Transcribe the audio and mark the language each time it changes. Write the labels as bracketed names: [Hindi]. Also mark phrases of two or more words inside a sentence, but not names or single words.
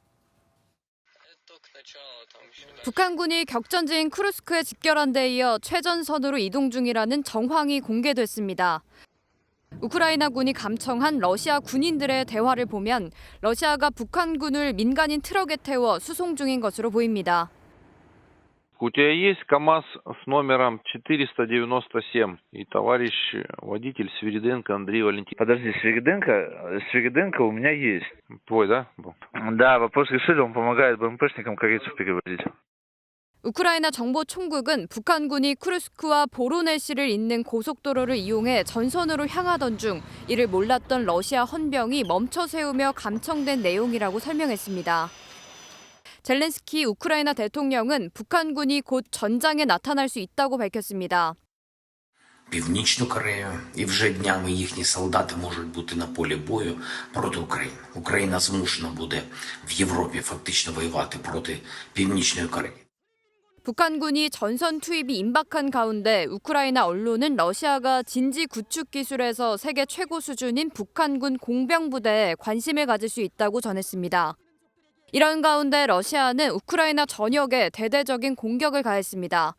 [Korean] 북한군이 격전지인 쿠르스크에 집결한 데 이어 최전선으로 이동 중이라는 정황이 공개됐습니다. 우크라이나군이 감청한 러시아 군인들의 대화를 보면 러시아가 북한군을 민간인 트럭에 태워 수송 중인 것으로 보입니다. [Russian] У тебя есть КАМАЗ с номером 497, и товарищ водитель Свириденко Андрей Валентинович. Подожди, Свириденко у меня есть. Твой, да? Да, вопрос решили, он помогает БМПшникам корейцев перевозить. [Korean] 우크라이나 정보총국은 북한군이 쿠르스크와 보로네시를 잇는 고속도로를 이용해 전선으로 향하던 중 이를 몰랐던 러시아 헌병이 멈춰 세우며 감청된 내용이라고 설명했습니다. 젤렌스키 우크라이나 대통령은 북한군이 곧 전장에 나타날 수 있다고 밝혔습니다. [Ukrainian] Північну Корею, і вже днями їхні солдати можуть бути на полі бою проти України. Україна змушена буде в Європі фактично воювати проти Північної Кореї. [Korean] 북한군이 전선 투입이 임박한 가운데 우크라이나 언론은 러시아가 진지 구축 기술에서 세계 최고 수준인 북한군 공병부대에 관심을 가질 수 있다고 전했습니다. 이런 가운데 러시아는 우크라이나 전역에 대대적인 공격을 가했습니다.